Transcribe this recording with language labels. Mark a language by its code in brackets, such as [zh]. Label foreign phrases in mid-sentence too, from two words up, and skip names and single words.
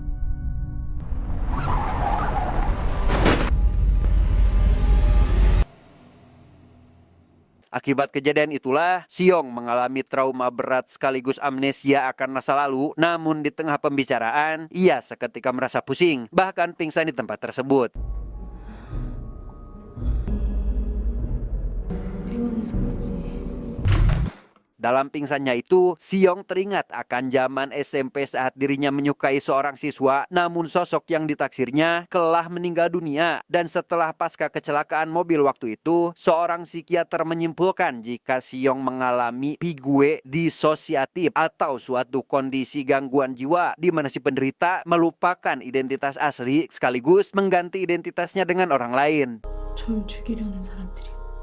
[id] Akibat kejadian itulah, Siong mengalami trauma berat sekaligus amnesia akan masa lalu. Namun di tengah pembicaraan, ia seketika merasa pusing, bahkan pingsan di tempat tersebut. [ko] 병원에서 그러지. [id] Dalam pingsannya itu, Siong teringat akan zaman SMP saat dirinya menyukai seorang siswa, namun sosok yang ditaksirnya telah meninggal dunia. Dan setelah pasca kecelakaan mobil waktu itu, seorang psikiater menyimpulkan jika Siong mengalami pigue disosiatif atau suatu kondisi gangguan jiwa di mana si penderita melupakan identitas asli sekaligus mengganti identitasnya dengan orang lain. [ko] 절 죽이려는 사람들이.